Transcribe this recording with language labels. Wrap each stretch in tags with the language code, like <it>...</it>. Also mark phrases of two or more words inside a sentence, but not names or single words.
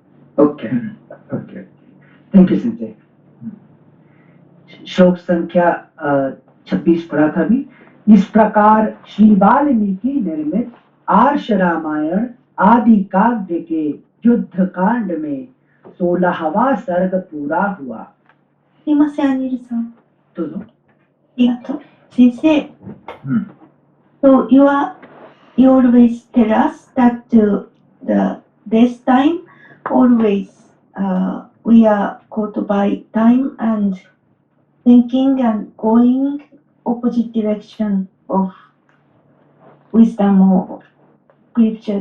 <en>okay okay, thank you</en> <hi>संजय। श्लोक संख्या 26 पढ़ा था अभी। इस प्रकार श्री वाल्मीकि निर्मित आर्ष रामायण आदि काव्य के युद्ध कांड में 16वां सर्ग पूरा हुआ।</hi> <ja>すいません、アニルさん。どうぞ。ありがとう。</ja> <en>先生。So you always tell us that this time always we are caught by time and thinking and going opposite direction of wisdom or scripture.</en>